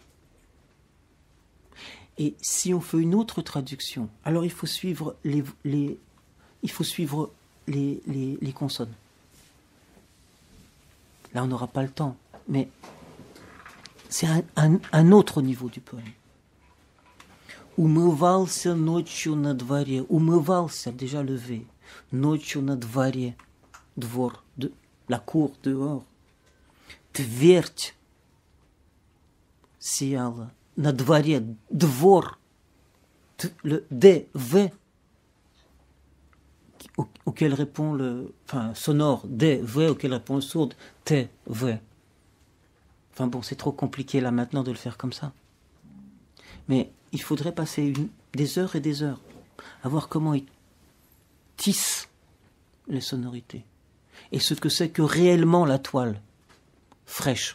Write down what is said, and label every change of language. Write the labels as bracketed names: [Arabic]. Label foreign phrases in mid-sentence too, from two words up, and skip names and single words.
[French] Et si on fait une autre traduction, alors il faut suivre les consonnes. Là, on n'aura pas le temps, mais c'est un autre niveau du poème. [Russian] Умывался ночью на дворе. Умывался, [French] déjà levé. [Russian] Ночью на дворе. Двор, [French] la cour dehors. [Russian] Твердь сияла. На дворе, двор. [French] Le D-V auquel répond le... Enfin, sonore. D-V auquel répond le sourd. T-V. Enfin bon, c'est trop compliqué là maintenant de le faire comme ça. Mais il faudrait passer des heures et des heures à voir comment ils tissent les sonorités et ce que c'est que réellement la toile fraîche.